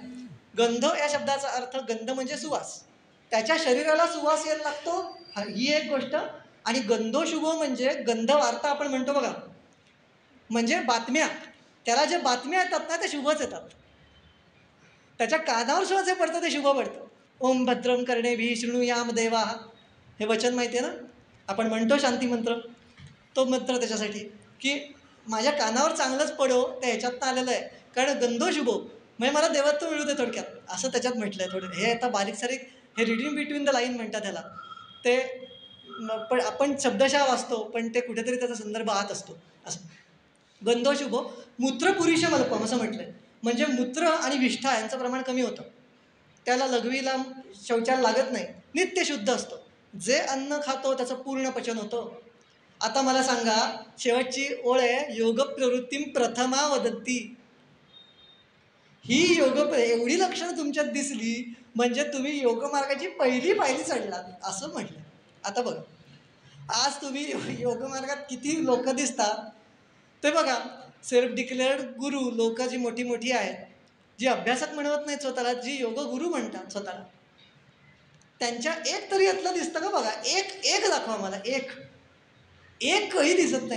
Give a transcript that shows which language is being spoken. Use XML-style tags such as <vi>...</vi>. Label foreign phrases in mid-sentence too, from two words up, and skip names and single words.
<mr>गंध या शब्दाचा अर्थ, गंध म्हणजे सुवास, त्याच्या शरीराला सुवास यायला लागतो, ही एक गोष्ट. आणि गंधोशुभो म्हणजे गंध वार्ता आपण म्हणतो बघा, म्हणजे बातम्या, त्याला जे बातम्या येतात ना ते शुभच येतात, त्याच्या कानावर सुद्धा जे पडतं ते शुभ पडतं.</mr> <sa>ओम भद्रम कर्णेभिः शृणुयाम देवाः,</sa> <mr>हे वचन माहिती आहे ना, आपण म्हणतो शांती मंत्र, तो मंत्र त्याच्यासाठी की माझ्या कानावर चांगलंच पडो, त्या ह्याच्यातनं आलेलं आहे. कारण गंधोशुभो म्हणजे मला देवत्व मिळू दे थोडक्यात, असं त्याच्यात म्हटलं आहे. थोडं हे आता बारीक सारीक, हे</mr> <en>reading between the line</en> <mr>म्हणतात ह्याला, ते पण आपण शब्दशः वाचतो पण ते कुठेतरी त्याचा संदर्भ आत असतो असं.</mr> <sa>गंधोशुभो मूत्रपुरीशमल्पम</sa> <mr>असं म्हटलं आहे, म्हणजे मूत्र आणि विष्ठा यांचं प्रमाण कमी होतं, त्याला लघवीला शौचाला लागत नाही, नित्य शुद्ध असतं, जे अन्न खातो त्याचं पूर्ण पचन होतं.</mr> <sa>आता मला सांगा, शेवटची ओळ आहे, योग प्रवृत्ती प्रथमा वदंती.</sa> <mr>ही एवढी लक्षणं तुमच्यात दिसली म्हणजे तुम्ही योगमार्गाची पहिली पायरी चढलात असं म्हटलं. आता बघा, आज तुम्ही योगमार्गात किती लोक दिसतात ते बघा.</mr> <en>self declared</en> <mr>गुरु लोक जी मोठी मोठी आहेत, जी अभ्यासक म्हणवत नाहीत स्वतःला, जी योग गुरु म्हणतात स्वतःला, त्यांच्या एक तरी यातलं दिसतं का बघा, एक दाखवा मला, एकही दिसत नाही.</mr>